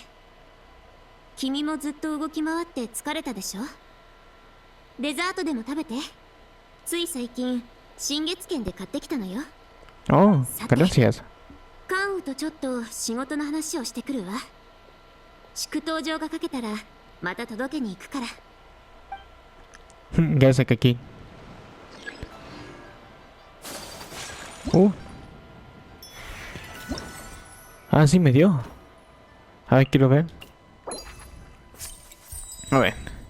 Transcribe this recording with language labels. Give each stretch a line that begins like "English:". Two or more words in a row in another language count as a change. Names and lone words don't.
Japanese: 君もずっと動き回って疲れたでしょ。デザートでも食べて。つい最近新月券で買ってきたのよ。
Spanish: Oh, gracias.
Japanese: 関羽とちょっと仕事の話をしてくるわ。祝祷状が書けたらまた届けに行くから。
Spanish: Gracias, Kikin. Ah, sí me dio. A ver, quiero ver. A ver.